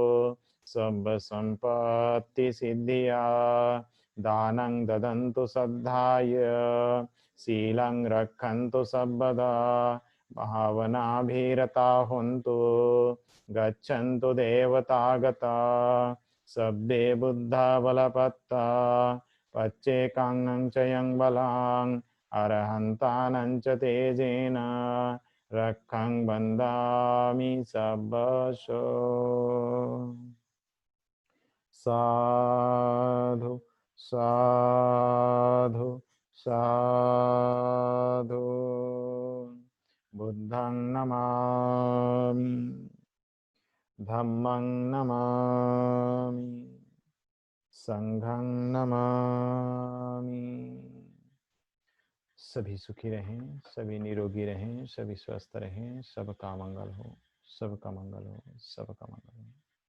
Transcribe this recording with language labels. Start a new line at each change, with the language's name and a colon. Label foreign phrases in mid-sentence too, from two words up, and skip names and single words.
Pali: सर्वसम्पत्तिसिद्धिया दानं ददन्तु श्रद्धाय शीलं रक्षन्तु सर्वदा भावनाभिरता हन्तु गच्छन्तु देवतागता सर्वे बुद्धा बलपत्ता पच्चेकाङ्गं च यं बलां अरहन्तानं च तेजेन रक्षं वन्दामि सर्वशो। साधु साधु साधु। बुद्धं नमामि धम्मं नमामि संघं नमामि।
Hindi: सभी सुखी रहें, सभी निरोगी रहें, सभी स्वस्थ रहें, सबका मंगल हो, सबका मंगल हो, सबका मंगल हो।